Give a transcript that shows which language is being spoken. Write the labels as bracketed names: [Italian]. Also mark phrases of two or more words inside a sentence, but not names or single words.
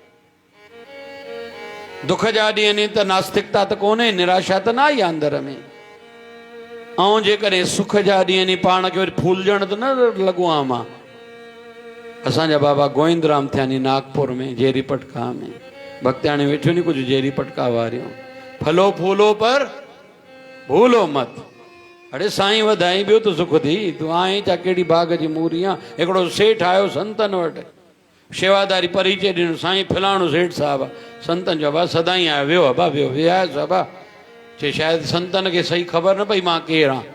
[Sindhi] दुख जा ॾींहं आहिनि त नास्तिकता त कोन्हे, निराशा त न आई आहे अंदर में। ऐं जेकॾहिं सुख जा ॾींहं आहिनि पाण खे वरी फूलजण त न लॻो आहियां मां। असांजा बाबा गोविंदराम थिया नी नागपुर में जेरी पटका में भक्तियाणी वेठियूं नी कुझु जेरी पटका वारियूं। [Hindi] फलो फूलो पर भूलो मत। [Sindhi] अड़े साईं वधाई ॿियो त सुख थी। तूं आहीं छा कहिड़ी बाग जी मूरी आहे? हिकिड़ो सेठ आयो संतन वटि, शेवादारी परिचय ॾिनो। साईं फलाणो सेठ साहिबु आहे। संतन जो अबा सदाईं आयो। वियो अबा वियो। वियासीं अबा। चए शायदि संतन खे सही ख़बर न पई मां केरु आहियां।